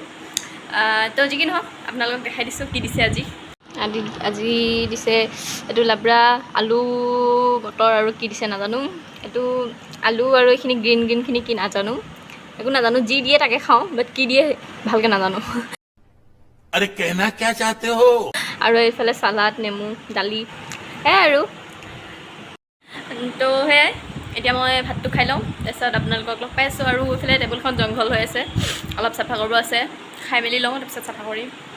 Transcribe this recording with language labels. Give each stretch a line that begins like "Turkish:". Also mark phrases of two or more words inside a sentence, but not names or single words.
Assamese: তো যি কি নহওক আপোনালোকক দেখাই দিছোঁ কি দিছে আজি দিছে এইটো লাবৰা, আলু, মটৰ আৰু কি দিছে নাজানো। এইটো আলু আৰু এইখিনি গ্ৰীণখিনি কি নাজানো, একো নাজানো, যি দিয়ে তাকে খাওঁ, বাট কি দিয়ে ভালকৈ নাজানো।
Hindi: अरे कहना क्या चाहते हो?
Assamese: আৰু এইফালে চালাড, নেমু, দালি, সেয়াই আৰু। তো সেয়াই এতিয়া মই ভাতটো খাই লওঁ, তাৰপিছত আপোনালোকক লগ পাই আছোঁ। আৰু এইফালে টেবুলখন জংঘল হৈ আছে, অলপ চাফা কৰিব আছে, খাই মেলি লওঁ তাৰপিছত চাফা কৰিম।